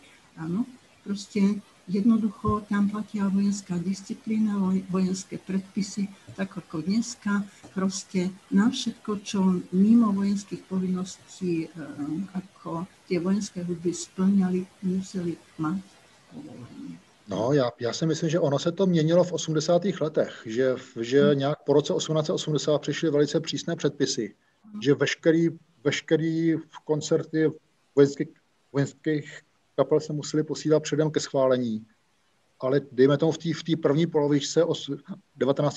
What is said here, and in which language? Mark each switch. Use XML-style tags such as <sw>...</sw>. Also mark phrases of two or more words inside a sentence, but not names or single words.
<sk>Áno, proste jednoducho tam platila vojenská disciplína, vojenské predpisy, tak ako dneska. Proste na všetko, čo mimo vojenských povinností, ako tie vojenské hudby splňali, museli mať povolenie. No,</sk> <cs>já si myslím, že ono se to měnilo v 80. letech, že nějak po roce 1880 přišly velice přísné předpisy, že veškerý koncerty vojenských kapel se museli posílat předem ke schválení. Ale dejme tomu v té první polovičce 19.</cs>